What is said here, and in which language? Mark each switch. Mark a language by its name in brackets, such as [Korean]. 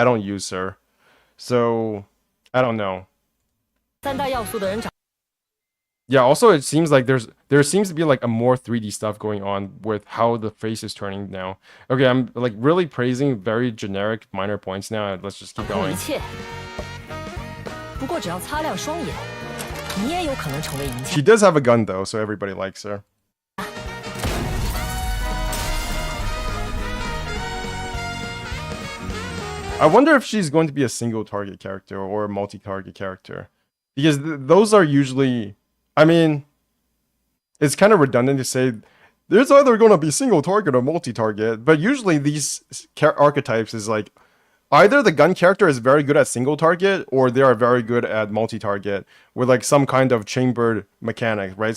[English] I don't use her, so I don't know. [Chinese] 三大要素的人掌。 [English] Yeah, also it seems like there seems to be like a more 3D stuff going on with how the face is turning now. Okay, I'm like really praising very generic minor points now. Let's just keep [Chinese] 掌控 [English] going. [Chinese] 一切。不过只要擦亮双眼，你也有可能成为赢家。 [English] She does have a gun though, so everybody likes her. I wonder if she's going to be a single target character or a multi-target character. Because those are usually... I mean, it's kind of redundant to say there's either going to be single target or multi-target, but usually these archetypes is like either the gun character is very good at single target or they are very good at multi-target with like some kind of chambered mechanic, right?